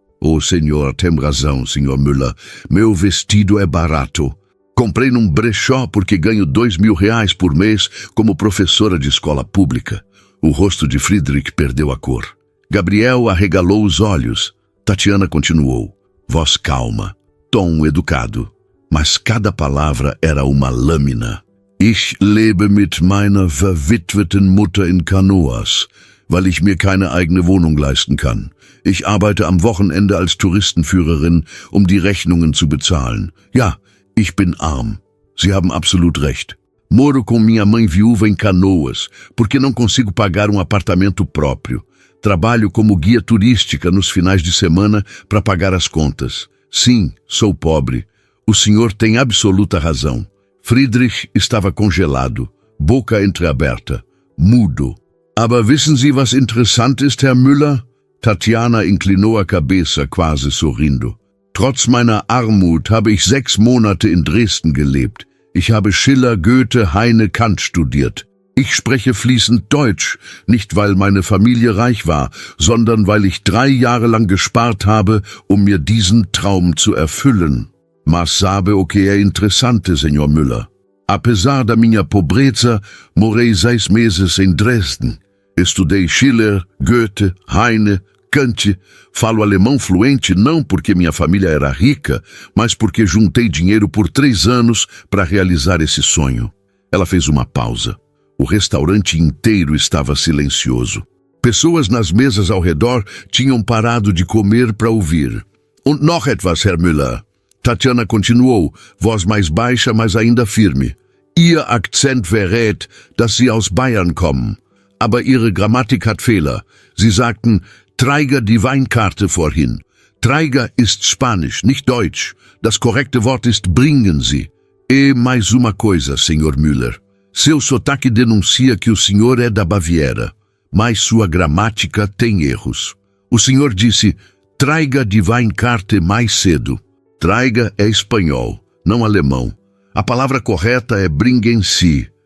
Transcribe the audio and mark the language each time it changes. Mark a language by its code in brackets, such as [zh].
[pt] Oh, senhor, tem razão, senhor Müller. Meu vestido é barato. Comprei num brechó porque ganho 2.000 reais por mês como professora de escola pública. O rosto de Friedrich perdeu a cor. Gabriel arregalou os olhos. Tatiana continuou. Voz calma, tom educado. Mas cada palavra era uma lâmina. [de] Ich lebe mit meiner verwitweten Mutter in Canoas, weil ich mir keine eigene Wohnung leisten kann. Ich arbeite am Wochenende als Touristenführerin, um die Rechnungen zu bezahlen. Ja, ich bin arm. Sie haben absolut recht. [pt] Moro com minha mãe viúva em Canoas, porque não consigo pagar um apartamento próprio. Trabalho como guia turística nos finais de semana para pagar as contas. Sim, sou pobre. O senhor tem absoluta razão. Friedrich estava congelado, boca entreaberta, mudo. [de] Aber wissen Sie, was interessant ist, Herr Müller? [pt] Tatiana inclinou a cabeça, quase sorrindo. [de] Trotz meiner Armut habe ich 6 Monate in Dresden gelebt. Ich habe Schiller, Goethe, Heine, Kant studiert. Ich spreche fließend Deutsch, nicht weil meine Familie reich war, sondern weil ich 3 Jahre lang gespart habe, um mir diesen Traum zu erfüllen. [pt] Mas sabe o que é interessante, senhor Müller? Apesar da minha pobreza, morei 6 meses em Dresden. Estudei Schiller, Goethe, Heine, Kant. Falo alemão fluente não porque minha família era rica, mas porque juntei dinheiro por 3 anos para realizar esse sonho. Ela fez uma pausa. O restaurante inteiro estava silencioso. Pessoas nas mesas ao redor tinham parado de comer para ouvir. [de] Und noch etwas, Herr Müller. [pt] Tatiana continuou, voz mais baixa, mas ainda firme. [de] Ihr Akzent verrät, dass Sie aus Bayern kommen. Aber Ihre Grammatik hat Fehler. Sie sagten, Träger die Weinkarte vorhin. Träger ist Spanisch, nicht Deutsch. Das korrekte Wort ist bringen Sie. [pt] E mais uma coisa, senhor Müller. Seu sotaque denuncia que o senhor é da Baviera, mas sua gramática tem erros. O senhor disse, [de] Träger die Weinkarte [pt] mais cedo. Träger é espanhol, não alemão. A palavra correta é [de] bringen Sie.